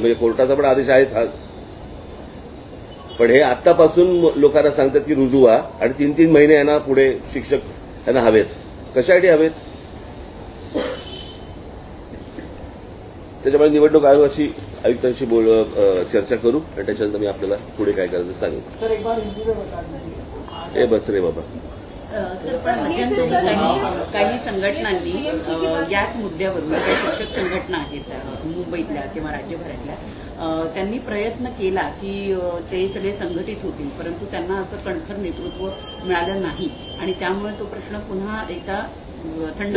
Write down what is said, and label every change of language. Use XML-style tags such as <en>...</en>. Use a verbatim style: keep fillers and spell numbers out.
<mr>म्हणजे कोर्टाचा पण आदेश आहे हा. पण हे आतापासून लोकांना सांगतात की रुजू व्हा आणि तीन तीन महिने यांना पुढे शिक्षक यांना हवेत. कशासाठी हवेत? त्याच्यामुळे निवडणूक आयोगाशी आयुक्तांशी बोल अ, चर्चा करू आणि त्याच्यानंतर मी आपल्याला पुढे काय करायचं सांगेन.</mr> <hi>सर एक बार हिंदी में बता दीजिए.</hi> <mr>हे बस रे बाबा. सर, पण मध्यंतरी काही काही संघटनांनी अ, याच मुद्द्यावरून काही शिक्षक संघटना आहेत अ, मुंबईतल्या किंवा राज्यभरातल्या, अ, त्यांनी प्रयत्न केला की अ, ते सगळे संघटित होतील, परंतु त्यांना असं कणखर नेतृत्व मिळालं नाही आणि त्यामुळे तो प्रश्न पुन्हा एकदा अ, थंड</mr>